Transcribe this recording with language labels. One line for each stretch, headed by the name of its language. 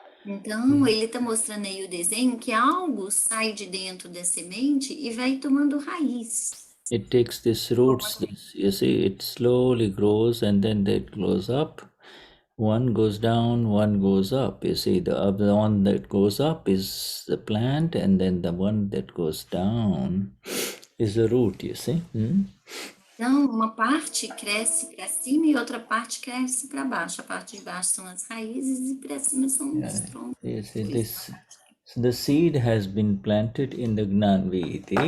Portuguese: Então, ele está mostrando aí o desenho que algo sai de dentro da semente e vai tomando raiz.
English: It takes these roots, you see, it slowly grows, and then that grows up. One goes down, one goes up. You see, the one that goes up is the plant, and then the one that goes down is the root, you see.
Portuguese: Então, uma parte cresce para cima e outra parte cresce para baixo. A parte de baixo são as raízes e para cima são os troncos.
English: You see, the seed has been planted in the Gnani.